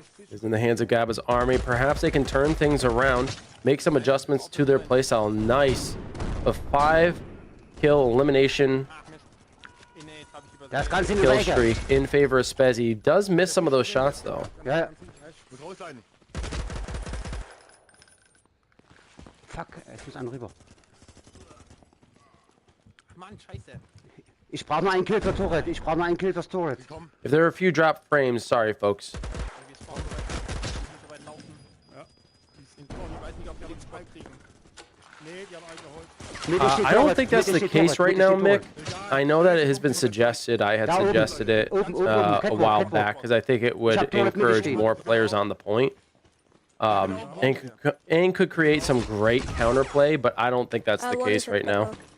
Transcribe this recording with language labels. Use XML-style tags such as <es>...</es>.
<en>Is in the hands of Gabba's army. Perhaps they can turn things around, make some adjustments to their playstyle. Nice. A 5-kill elimination</en> <de>Das Ganze in die</de> <en>kill</en> <de>Ecke.</de> <en>streak in favor of Spezzy. He does miss some of those shots, though.</en> <de>Ja. Muss raus sein. Fuck, es muss einer rüber. Mann, scheiße. Ich brauche nur einen Kill für Turret. Turret.</de> <en>If there are a few drop frames, sorry, folks.</en> <de>Wir spawnen so weit laufen. Ja. Ich weiß nicht, ob wir den Spike kriegen. Nee, die haben eingeholt.</de> <en>I don't think that's the case right now, Mick. I know that it has been suggested. I had suggested it a while back because I think it would encourage more players on the point. And could create some great counterplay, but I don't think that's the case right now.</en>